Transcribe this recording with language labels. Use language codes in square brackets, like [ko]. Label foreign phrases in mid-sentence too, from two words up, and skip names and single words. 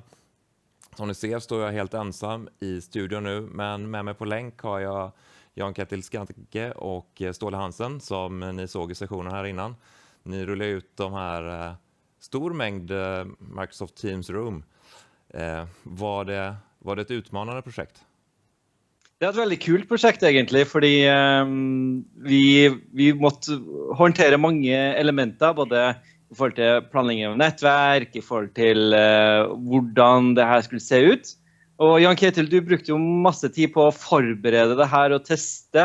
[sv] Som ni ser står jag helt ensam i studion nu, men med mig på länk har jag Jan Ketil Skanke och Ståle Hansen som ni såg i sessionen här innan. Ni rullar ut de här stor mängd Microsoft Teams Room. Var det ett utmanande projekt? [no] Det er et veldig kult prosjekt egentlig, fordi vi måtte håndtere mange elementer, både i forhold til planlegging av nettverk, i forhold til hvordan det her skulle se ut. Og Jan Ketil, du brukte jo masse tid på å forberede det her og teste.